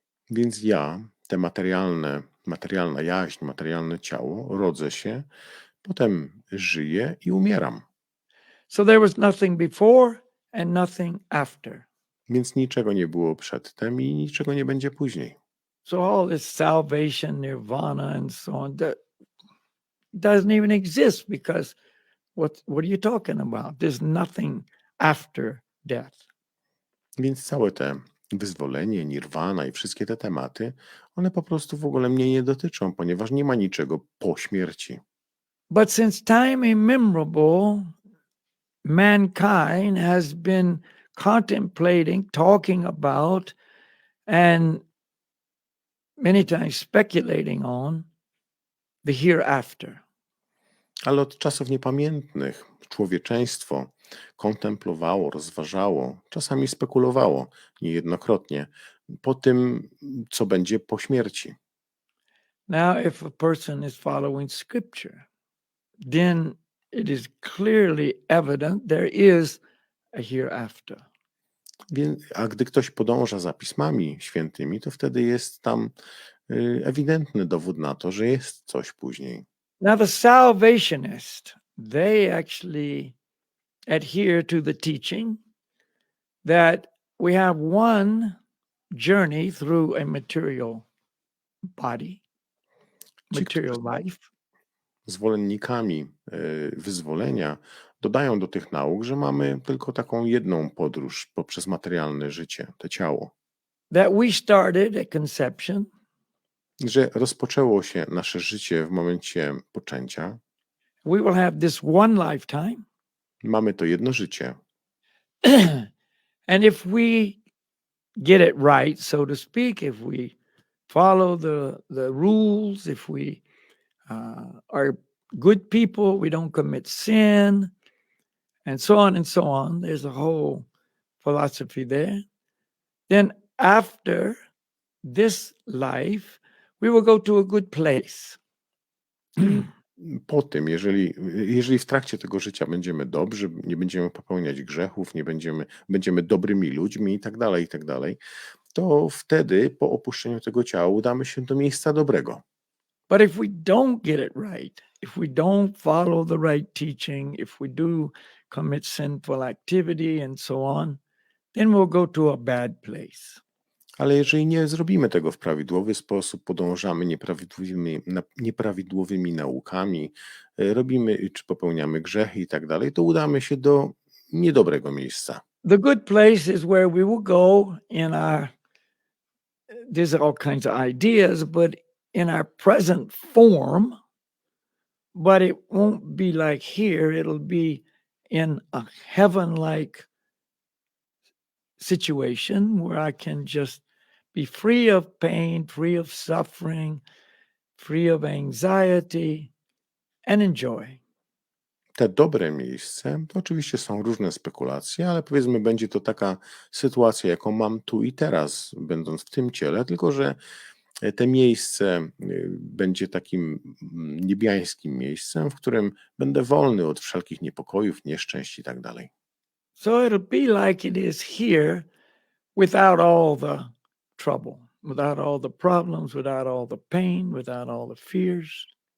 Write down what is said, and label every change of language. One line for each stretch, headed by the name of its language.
Polish: Więc ja, te materialna jaźń, materialne ciało, rodzę się, potem żyję i umieram.
English: So there was nothing before and nothing after.
Polish: Więc niczego nie było przedtem i niczego nie będzie później.
English: So all this salvation, nirvana, and so on, that doesn't even exist, because what are you talking about? There's nothing after death.
Polish: Więc całe te wyzwolenie, nirwana i wszystkie te tematy, one po prostu w ogóle mnie nie dotyczą, ponieważ nie ma niczego po śmierci.
English: But since time immemorable, mankind has been contemplating, talking about, and many times speculating on the hereafter.
Polish: Ale od czasów niepamiętnych człowieczeństwo kontemplowało, rozważało, czasami spekulowało niejednokrotnie po tym, co będzie po śmierci.
English: Now, if a person is following scripture, then it is clearly evident there is a hereafter.
Polish: A gdy ktoś podąża za pismami świętymi, to wtedy jest tam ewidentny dowód na to, że jest coś później.
English: Now, the salvationists, they actually adhere to the teaching that we have one journey through a material body, material life.
Polish: Zwolennikami wyzwolenia dodają do tych nauk, że mamy tylko taką jedną podróż poprzez materialne życie, to ciało.
English: That we started at conception.
Polish: Że rozpoczęło się nasze życie w momencie poczęcia.
English: We will have this one lifetime.
Polish: Mamy to jedno życie.
English: And if we get it right, so to speak, if we follow the rules, if we are good people, we don't commit sin, and so on and so on. There's a whole philosophy there. Then after this life, we will go to a good place.
Polish: Po tym, jeżeli w trakcie tego życia będziemy dobrzy, nie będziemy popełniać grzechów, będziemy dobrymi ludźmi i tak dalej, to wtedy po opuszczeniu tego ciała udamy się do miejsca dobrego.
English: But if we don't get it right, if we don't follow the right teaching, if we do commit sinful activity and so on, then we'll go to a bad place.
Polish: Ale jeżeli nie zrobimy tego w prawidłowy sposób, podążamy nieprawidłowymi naukami, robimy czy popełniamy grzechy i tak dalej, to udamy się do niedobrego miejsca.
English: The good place is where we will go in our, there's all kinds of ideas, but in our present form, but it won't be like here, it'll be in a heaven-like situation where I can just be free of pain, free of suffering, free of anxiety, and enjoy.
Polish: Te dobre miejsce, to oczywiście są różne spekulacje, ale powiedzmy, będzie to taka sytuacja, jaką mam tu i teraz, będąc w tym ciele, tylko że te miejsce będzie takim niebiańskim miejscem, w którym będę wolny od wszelkich niepokojów, nieszczęść i tak dalej.
English: So it'll be like it is here without all the trouble, without all the problems, without all the pain, without all the fears.